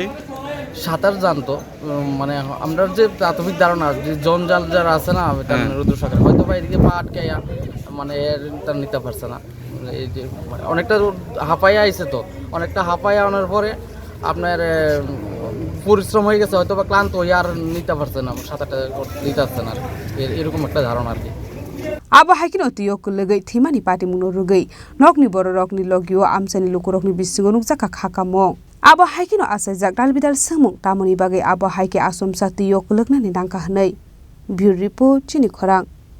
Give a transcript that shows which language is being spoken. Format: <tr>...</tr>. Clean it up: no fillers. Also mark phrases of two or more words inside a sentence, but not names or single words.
<bn>সাঁতার জানতো মানে আমরা যে প্রাথমিক ধারণা যে জঞ্জাল যারা আছে না রুদ্রসাগর হয়তো বা এদিকে পা আটকাইয়া মানে তার নিতে পারছে না এই যে অনেকটা হাঁপাইয়া আইছে তো অনেকটা হাঁপাইয়া আনার পরে আপনার পরিশ্রম হয়ে গেছে হয়তো বা ক্লান্ত হয়ে আর নিতে পারছে না সাঁতারটা নিতে পারছে না এরকম একটা ধারণা আর কি</bn> <trp>aba haikino Twio Kwlwngwi thimani patimuno rugai nokni boro rokni logio amsani lukurokni bisingo nukjaka khakamong aba haikino asaijak dalbidal samung tamoni bagai aba haike asomsa Twio Kwlwngwi nangka hnai</trp> <en>Bureau Report</en> <trp>Chini Khorang</trp>